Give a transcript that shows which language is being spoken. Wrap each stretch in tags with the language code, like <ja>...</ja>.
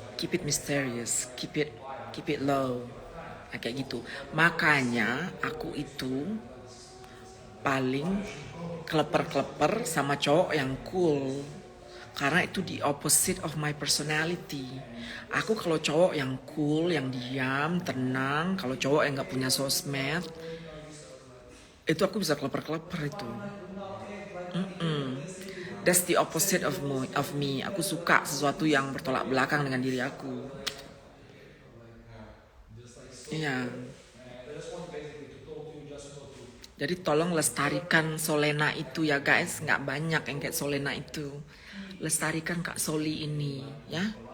<en>Keep it mysterious, keep it low.</en> <id>Nah, kayak gitu. Makanya aku itu paling kleper-kleper sama cowok yang cool. Karena itu</id> <en>the opposite of my personality.</en> <id>Aku kalau cowok yang cool, yang diam, tenang. Kalau cowok yang gak punya sosmed, itu aku bisa kleper-kleper itu.</id> <en>That's the opposite of me.</en> <id>Aku suka sesuatu yang bertolak belakang dengan diri aku. Iya. Jadi tolong lestarikan Solena itu ya guys. Nggak banyak yang kayak Solena itu. Lestarikan Kak Soli ini ya.</id>